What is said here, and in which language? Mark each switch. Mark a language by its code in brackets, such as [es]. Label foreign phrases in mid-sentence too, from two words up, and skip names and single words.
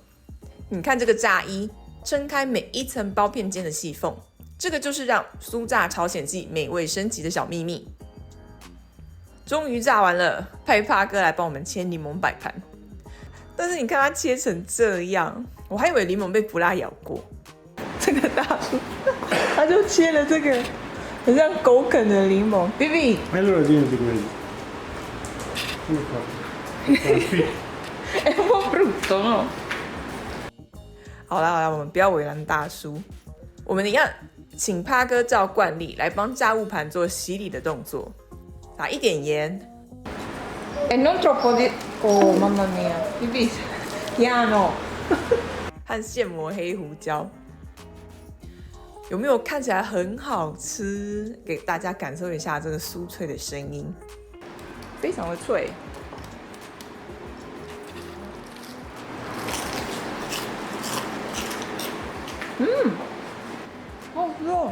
[zh] 你看这个炸衣，撑开每一层包片间的细缝，这个就是让酥炸朝鲜蓟美味升级的小秘密。终于炸完了，派帕哥来帮我们切柠檬摆盘。但是你看它切成这样，我还以为柠檬被布拉咬过。这个大叔，他就切了这个很像狗啃的柠檬。Bibi， [it] Allora tieni quelli. È un po' brutto, no？ [zh] 好啦，我们不要为难大叔，我们一样请帕哥照惯例来帮炸物盘做洗礼的动作，打一点盐。 [it] Non troppo di... Oh, mamma mia. Bibi, piano. [zh] 和现磨黑胡椒。有没有看起来很好吃？给大家感受一下这个酥脆的声音，非常的脆。好好吃哦！